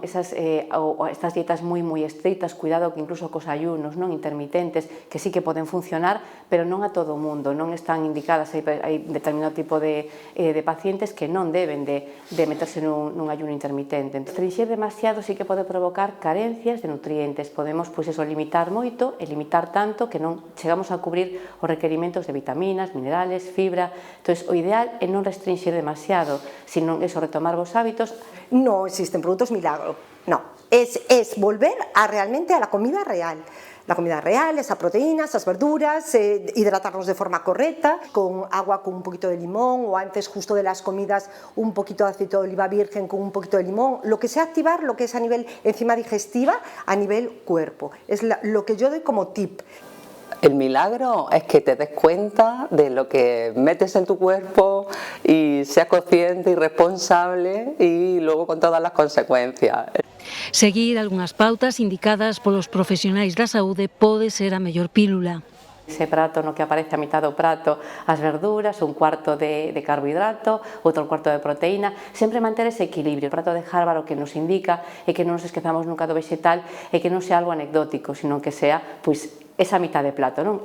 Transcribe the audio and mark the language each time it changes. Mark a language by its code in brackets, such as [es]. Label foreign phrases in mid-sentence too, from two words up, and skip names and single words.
[gl] Estas dietas moi estritas, cuidado que incluso cos ayunos non intermitentes, que sí que poden funcionar, pero non a todo o mundo, non están indicadas, hai determinado tipo de pacientes que non deben de meterse nun ayuno intermitente. Restringir demasiado sí que pode provocar carencias de nutrientes, podemos limitar moito e limitar tanto que non chegamos a cubrir os requerimentos de vitaminas, minerales, fibra. Entón, o ideal é non restringir demasiado, sino retomar vos hábitos. [es] No existen productos milagro, no, es volver realmente a la comida real. La comida real, esa proteína, esas verduras, hidratarnos de forma correcta, con agua con un poquito de limón, o antes justo de las comidas un poquito de aceite de oliva virgen con un poquito de limón, lo que sea activar lo que es a nivel enzima digestiva, a nivel cuerpo, es lo que yo doy como tip. El milagro es que te des cuenta de lo que metes en tu cuerpo y seas consciente y responsable y luego con todas las consecuencias. [gl] Seguir algunhas pautas indicadas polos profesionais da saúde pode ser a mellor pílula. Ese prato no que aparece a mitad do prato as verduras, un cuarto de carbohidrato, outro cuarto de proteína, sempre manter ese equilibrio. O prato de Harvard o que nos indica é que non nos esquezamos nunca do vegetal e que non sea algo anecdótico, sino que sea esa mitad de plato, non?